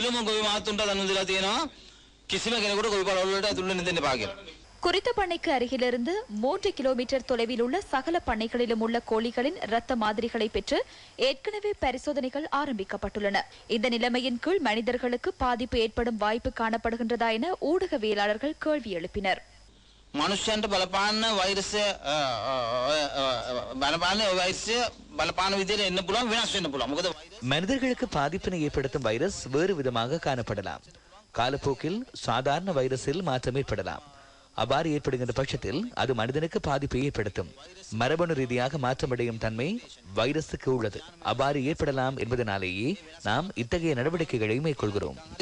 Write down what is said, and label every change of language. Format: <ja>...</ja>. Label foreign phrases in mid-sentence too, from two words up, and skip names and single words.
<ta>குறித்த பண்ணைக்கு அருகிலிருந்து 3 கிலோமீட்டர் தொலைவில் உள்ள சகல பண்ணைகளிலும் உள்ள கோழிகளின் இரத்த மாதிரிகளை பெற்று ஏற்கனவே பரிசோதனைகள் ஆரம்பிக்கப்பட்டுள்ளன. இந்த நிலைமையின் கீழ் மனிதர்களுக்கு பாதிப்பு ஏற்படும் வாய்ப்பு காணப்படுகின்றதா என ஊடகவியலாளர்கள் கேள்வி எழுப்பினர்.</ta> <si>மனுஷன்ට බලපාන වෛරසය බලපාන විදිහට එන්න පුළුවන්, වෙනස් වෙන්න පුළුවන්. මොකද</si> <ta>மனிதர்களுக்கு பாதிப்பினை ஏற்படுத்தும் வைரஸ் வேறு விதமாக காணப்படலாம். காலப்போக்கில் சாதாரண வைரஸில் மாற்றம் ஏற்படலாம். அவ்வாறு ஏற்படுகின்ற பட்சத்தில் அது மனிதனுக்கு பாதிப்பை ஏற்படுத்தும். மரபணு ரீதியாக மாற்றமடையும் தன்மை வைரஸுக்கு உள்ளது. அவ்வாறு ஏற்படலாம் என்பதனாலேயே நாம் இத்தகைய நடவடிக்கைகளை மேற்கொள்கிறோம்.</ta>